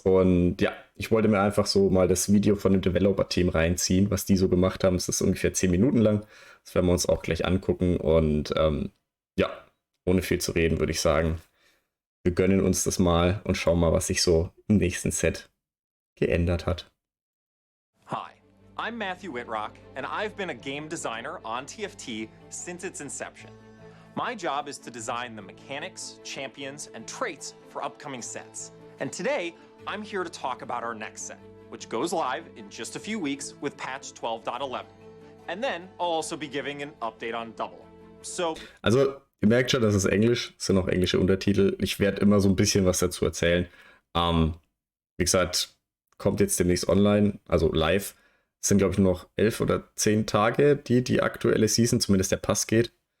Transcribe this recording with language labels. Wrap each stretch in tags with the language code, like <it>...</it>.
<de>Und ja, ich wollte mir einfach so mal das Video von dem Developer-Team reinziehen, was die so gemacht haben. Es ist ungefähr 10 Minuten lang. Das werden wir uns auch gleich angucken. Und ja, ohne viel zu reden, würde ich sagen, wir gönnen uns das mal und schauen mal, was sich so im nächsten Set geändert hat.</de> <en>Hi, I'm Matthew Whitrock, and I've been a game designer on TFT since its inception. My job is to design the mechanics, champions, and traits for upcoming sets. And today, I'm here to talk about our next set, which goes live in just a few weeks with patch 12.11. And then I'll also be giving an update on Double.</en> <de>Also, ihr merkt schon, das ist Englisch, es sind auch englische Untertitel. Ich werde immer so ein bisschen was dazu erzählen. Wie gesagt, kommt jetzt demnächst online, also live. Es sind, glaube ich, nur noch 11 oder 10 Tage, die aktuelle Season, zumindest der Pass geht.</de>